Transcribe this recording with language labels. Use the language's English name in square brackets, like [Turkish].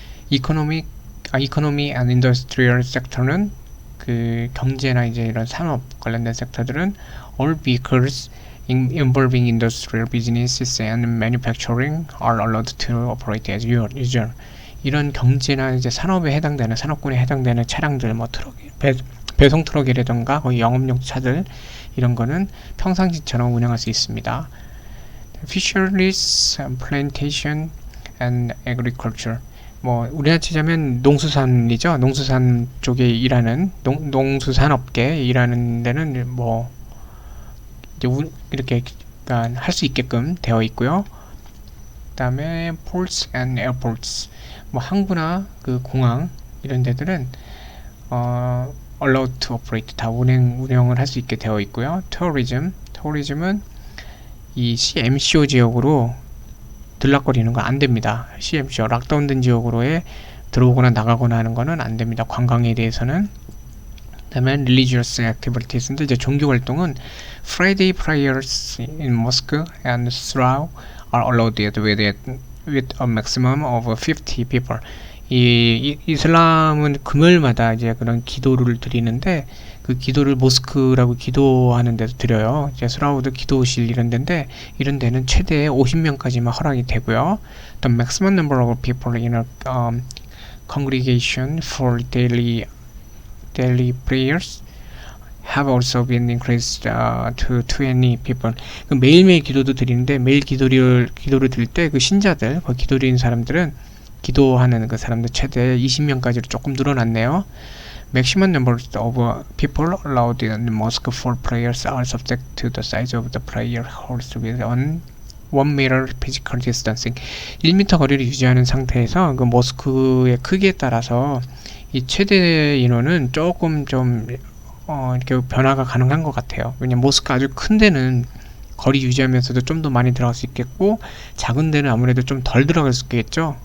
[English] Economy and industrial sector [Korean] 는 그 경제나 이제 이런 산업 관련된 섹터들은 [English] all vehicles involving industrial businesses and manufacturing are allowed to operate as usual. [Korean] 이런 경제나 이제 산업에 해당되는 산업군에 해당되는 차량들 뭐 트럭, 배송 트럭이라던가 거의 영업용 차들 이런 거는 평상시처럼 운영할 수 있습니다. [English] Fisheries, plantation, and agriculture. [Korean] 뭐 우리나라 치자면 농수산이죠. 농수산 쪽에 일하는 농수산업계 일하는 데는 뭐 이제 이렇게 할 수 있게끔 되어 있고요. 그다음에 [English] ports and airports. [Korean] 뭐 항구나 그 공항 이런 데들은 [English] allowed to operate [Korean] 다 운영을 할 수 있게 되어 있고요. tourism은 이 CMCO 지역으로 들락거리는 거 안 됩니다. CMCO 락다운된 지역으로에 들어오거나 나가거나 하는 거는 안 됩니다. 관광에 대해서는. 그다음에 [English] religious activities인데 [Korean] 이제 종교 활동은 [English] Friday prayers in mosque and Surah are allowed with a maximum of 50 people. [Korean] 이 이슬람은 금요일마다 이제 그런 기도를 드리는데 그 기도를 모스크라고 기도하는 데서 드려요. 이제 스라우드 기도실 이런 데인데 이런 데는 최대 50명까지만 허락이 되고요. [English] The maximum number of people in a congregation for daily prayers have also been increased to 20 people. [Korean] 그 매일매일 기도도 드리는데 매일 기도를 드릴 때 그 신자들, 그 기도 드리는 사람들은 기도하는 그 사람들 최대 20명까지로 조금 늘어났네요. [English] Maximum number of people allowed in the mosque for prayers are subject to the size of the prayer halls with 1 meter physical distancing. [Korean] 1m 거리를 유지하는 상태에서 그 모스크의 크기에 따라서 이 최대 인원은 조금 좀 이렇게 변화가 가능한 것 같아요. 왜냐면 모스크 아주 큰 데는 거리 유지하면서도 좀 더 많이 들어갈 수 있겠고 작은 데는 아무래도 좀 덜 들어갈 수 있겠죠.